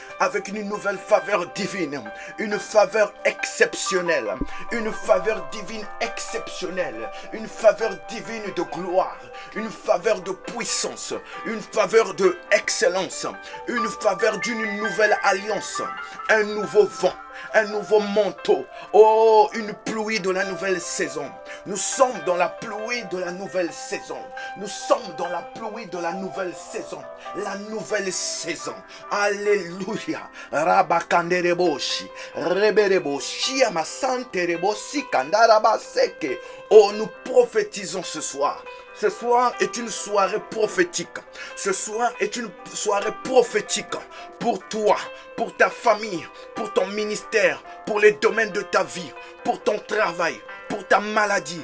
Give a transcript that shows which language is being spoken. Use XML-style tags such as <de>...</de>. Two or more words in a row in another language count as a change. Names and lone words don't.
<fr>une faveur exceptionnelle, une faveur divine exceptionnelle, une faveur divine de gloire, une faveur de puissance, une faveur de excellence, une faveur d'une nouvelle alliance, un nouveau vent, un nouveau manteau, oh, une pluie de la nouvelle saison. Nous sommes dans la pluie de la nouvelle saison. Nous sommes dans la pluie de la nouvelle saison. La nouvelle saison. Alléluia. Rabakandereboshi. Rebereboshi. Amasantereboshi. Kandarabaseke. Oh, nous prophétisons ce soir. Ce soir est une soirée prophétique. Ce soir est une soirée prophétique pour toi, pour ta famille, pour ton ministère, pour les domaines de ta vie, pour ton travail, pour ta maladie.</fr>